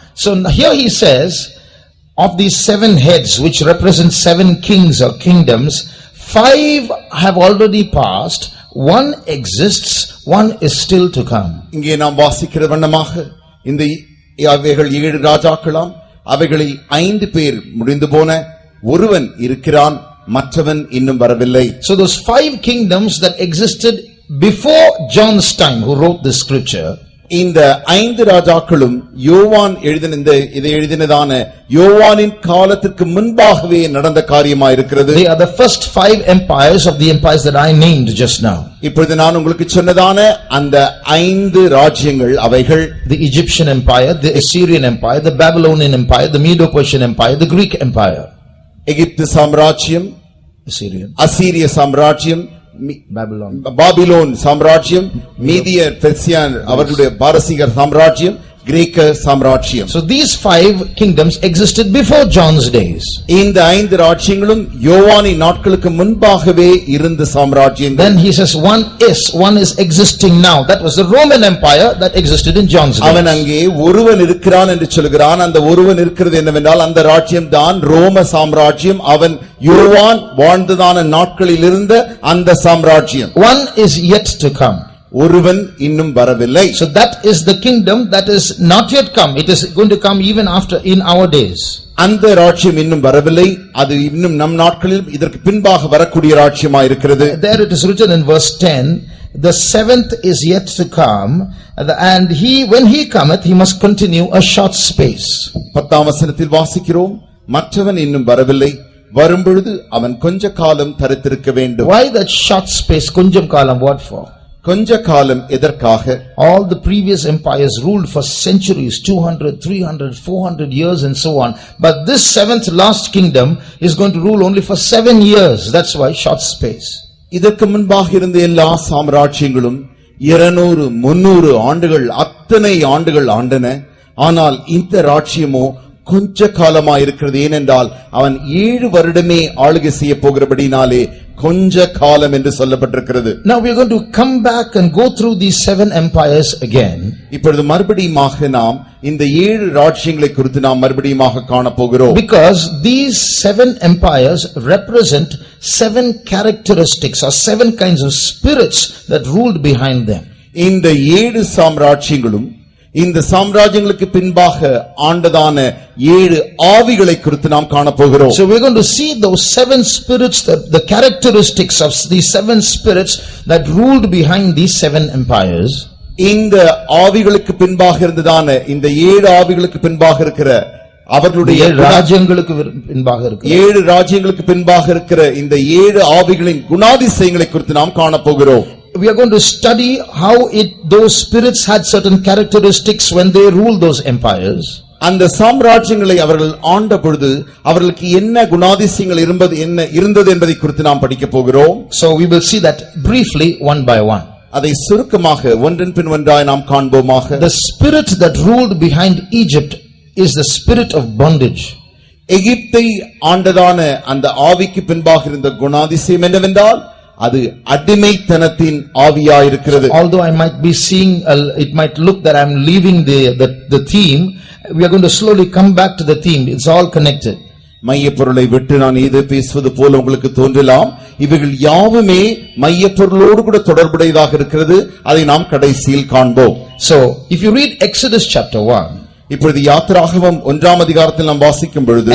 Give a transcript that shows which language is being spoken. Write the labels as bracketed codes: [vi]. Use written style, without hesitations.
[en] So here he says, of these 7 heads which represent 7 kings or kingdoms, 5 have already passed, 1 exists, 1 is still to come. [ta] இங்கே நாம் வாசிக்கிற வண்ணமாக இந்த அவைகள் 7 ராஜாக்களாம். அவைகளில் 5 பேர் முடிந்து போன, ஒருவன் இருக்கிறான், மற்றவன் இன்னும் வரவில்லை. [en] So those 5 kingdoms that existed before John's time, who wrote this scripture, [ta] இந்த 5 ராஜாக்களும் யோவான் இதை எழுதினதான யோவானின் காலத்திற்கு முன்பாகவே நடந்த காரியமாயிருக்கிறது. [en] they are the first 5 empires of the empires that I named just now. [ta] இப்பொழுது நான் உங்களுக்கு சொன்னதான அந்த 5 ராஜ்யங்கள் அவைகள் [en] The Egyptian empire, the Assyrian empire, the Babylonian empire, the Medo-Persian empire, the Greek empire. [ta] எகிப்து சாம்ராஜ்யம், [en] Assyrian, [ta] அசீரிய சாம்ராஜ்யம், பாபிலோன் சாம்ராஜ்யம், மீதிய பெர்சியன் அவர்களுடைய பாரசீகர் சாம்ராஜ்யம், கிரேக்க சாம்ராஜ்யம். [en] So these 5 kingdoms existed before John's days. [ta] இந்த 5 ராஜ்யங்களும் யோவானின் நாட்களுக்கு முன்பாகவே இருந்த சாம்ராஜ்யங்கள். [en] Then he says one is existing now. That was the Roman empire that existed in John's days. [ta] அவன் அங்கே ஒருவன் இருக்கிறான் என்று சொல்கிறான். அந்த ஒருவன் இருக்கிறது என்னவென்றால் அந்த ராஜ்யம் தான் ரோம சாம்ராஜ்யம். அவன் யோவான் வாழ்ந்ததான நாட்களில் இருந்த அந்த சாம்ராஜ்யம். [en] One is yet to come. [ta] ஒருவன் இன்னும் வரவில்லை. [en] So that is the kingdom that is not yet come. It is going to come even after in our days. [ta] அந்த ராஜ்யம் இன்னும் வரவில்லை. அது இன்னும் நம் நாட்களில் இதற்கு பின்பாக வரக்கூடிய ராஜ்யமாக இருக்கிறது. [en] There it is written in verse 10, the 7th is yet to come, and when he cometh he must continue a short space. [ta] 10ஆம் வசனத்தில் வாசிக்கிறோம், மற்றவன் இன்னும் வரவில்லை, வரும்பொழுது அவன் கொஞ்ச காலம் தரித்திருக்க வேண்டும். [en] Why that short space? [ta] Kunjam kalam, [en] what for? [ta] கொஞ்ச காலம் எதற்காக? [en] All the previous empires ruled for centuries, 200, 300, 400 years and so on. But this 7th last kingdom is going to rule only for 7 years. That's why short space. [ta] இதற்கு முன்பாக இருந்த எல்லா சாம்ராஜ்யங்களும் 200, 300 ஆண்டுகள் அத்தனை ஆண்டுகள் ஆண்டன. ஆனால் இந்த ராஜ்யமோ கொஞ்ச காலமாயிருக்கிறது. ஏனென்றால் அவன் 7 வருடமே ஆளுகை செய்ய போகிறபடினாலே கொஞ்ச காலம் என்று சொல்லப்பட்டிருக்கிறது. [en] Now we are going to come back and go through these 7 empires again. [ta] இப்பொழுது மறுபடியுமாக நாம் இந்த 7 ராஜ்யங்களை குறித்து நாம் மறுபடியுமாக காண போகிறோம். [en] Because these 7 empires represent 7 characteristics or 7 kinds of spirits that ruled behind them. [ta] இந்த 7 சாம்ராஜ்யங்களும் இந்த சாம்ராஜ்யங்களுக்கு பின்பாக ஆண்டதான 7 ஆவிகளை குறித்து நாம் காண போகிறோம். [en] So we are going to see those 7 spirits, the characteristics of these 7 spirits that ruled behind these 7 empires. [ta] இந்த ஆவிகளுக்கு பின்பாக இருந்ததான இந்த 7 ஆவிகளுக்கு பின்பாக இருக்கிற அவர்களுடைய 7 ராஜ்யங்களுக்கு பின்பாக இருக்கிற 7 ராஜ்யங்களுக்கு பின்பாக இருக்கிற இந்த 7 ஆவிகளின் குணாதிசயங்களை குறித்து நாம் காண போகிறோம். [en] We are going to study how those spirits had certain characteristics when they ruled those empires. [ta] அந்த சாம்ராஜ்யங்களை அவர்கள் ஆண்ட பொழுது அவர்களுக்கு என்ன குணாதிசயங்கள் இருந்தது என்பதை குறித்து நாம் படிக்க போகிறோம். [en] So we will see that briefly one by one. [ta] அதை சுருக்கமாக ஒன்றன் பின் ஒன்றாய் நாம் காண்போமாக. [en] The spirit that ruled behind Egypt is the spirit of bondage. [ta] எகிப்தை ஆண்டதான அந்த ஆவிக்கு பின்பாக இருந்த குணாதிசயம் என்னவென்றால் அது அடிமைத்தனத்தின் ஆவியாயிருக்கிறது. [en] Although I might be seeing, it might look that I am leaving the theme, we are going to slowly come back to the theme. It's all connected. [ta] மையப்பொருளை விட்டு நான் இது பேசுவது போல உங்களுக்கு தோன்றலாம். இவைகள் யாவுமே மையப்பொருளோடு கூட தொடர்புடையதாக இருக்கிறது. அதை நாம் கடைசியில் காண்போம். [en] So if you read Exodus chapter 1, [ta] இப்பொழுது யாத்திராகமம் 1ஆம் அதிகாரத்தில் நாம் வாசிக்கும் பொழுது